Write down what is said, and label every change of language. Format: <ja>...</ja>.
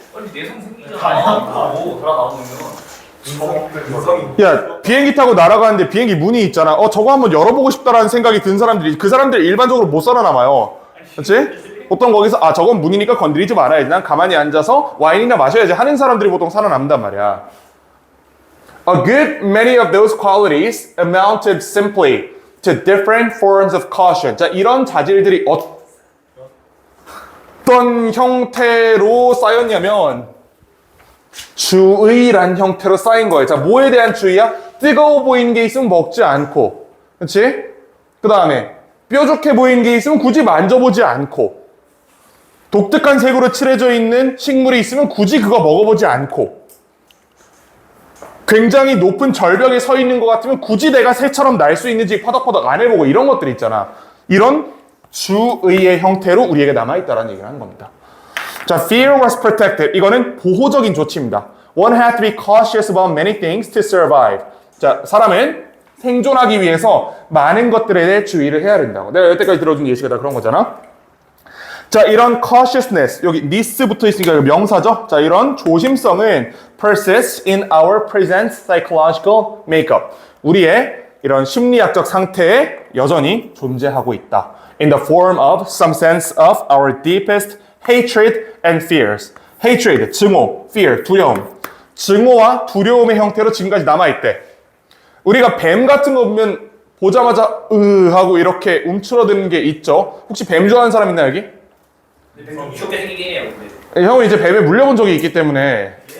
<ko>아니 내 선생이잖아. 오 돌아 나오면. 야 비행기 타고 날아가는데 비행기 문이 있잖아. 저거 한번 열어보고 싶다라는 생각이 든 사람들이 그 사람들 일반적으로 못 살아남아요. 그렇지? 보통 거기서 저건 문이니까 건드리지 말아야지. 난 가만히 앉아서 와인이나 마셔야지 하는 사람들이 보통 살아남단 말이야.</ko> <en>A good many of those qualities amounted simply to different forms of caution.</en> <ko>자, 이런 자질들이 어떤 형태로 쌓였냐면 주의란 형태로 쌓인 거예요. 자, 뭐에 대한 주의야? 뜨거워 보이는 게 있으면 먹지 않고, 그렇지? 그 다음에 뾰족해 보이는 게 있으면 굳이 만져보지 않고, 독특한 색으로 칠해져 있는 식물이 있으면 굳이 그거 먹어보지 않고, 굉장히 높은 절벽에 서 있는 것 같으면 굳이 내가 새처럼 날 수 있는지 퍼덕퍼덕 안 해보고 이런 것들 있잖아. 이런 주의의 형태로 우리에게 남아있다는 얘기를 하는 겁니다.</ko> <en>자, fear was protected.</en> <ko>이거는 보호적인 조치입니다.</ko> <en>One had to be cautious about many things to survive.</en> <ko>자, 사람은 생존하기 위해서 많은 것들에 대해 주의를 해야 된다고. 내가 여태까지 들어준 예시가 다 그런 거잖아. 자, 이런 cautiousness, 여기 this 붙어 있으니까 명사죠. 자, 이런 조심성은</ko> <en>persists in our present psychological makeup.</en> <ko>우리의 이런 심리학적 상태에 여전히 존재하고 있다.</ko> <en>In the form of some sense of our deepest hatred and fears.</en> <ko>hatred, 증오, fear, 두려움. 증오와 두려움의 형태로 지금까지 남아있대. 우리가 뱀 같은 거 보면 보자마자 하고 이렇게 움츠러드는 게 있죠. 혹시 뱀 좋아하는 사람 있나 여기? 무섭게 생기긴 해요. 형은 이제 뱀에 물려본 적이 있기 때문에.</ko>